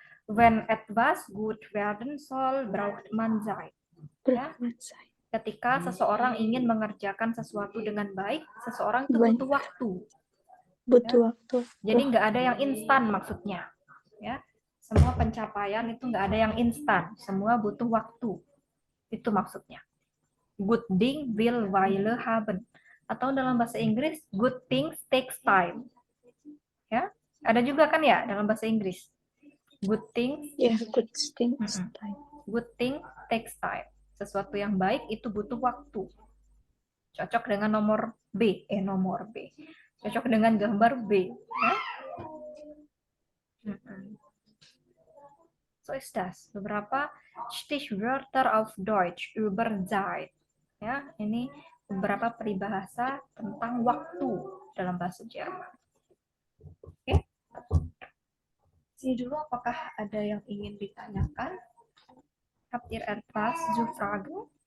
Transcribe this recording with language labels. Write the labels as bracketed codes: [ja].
[de] Wenn etwas gut werden soll, braucht man Zeit. [id] Ya. Ketika seseorang ingin mengerjakan sesuatu dengan baik, seseorang itu butuh waktu. Waktu. Jadi nggak ada yang instan maksudnya. Ya. Semua pencapaian itu nggak ada yang instan. Semua butuh waktu. Itu maksudnya. [de] Good thing will Weile haben. [id] Atau dalam bahasa Inggris, [en] good things takes time. [id] Ya, ada juga kan ya dalam bahasa Inggris. [en] Good things. Ya, good things time. Good thing takes time. [id] Sesuatu yang baik itu butuh waktu. Cocok dengan nomor B. Nomor B. Cocok dengan gambar B. Ya? [de] So ist das. [id] Beberapa [de] Stichwörter auf Deutsch über Zeit. [id] Ya, ini beberapa peribahasa tentang waktu dalam bahasa Jerman. Oke. Sini dulu, apakah ada yang ingin ditanyakan? [de] Habt ihr etwas zu fragen?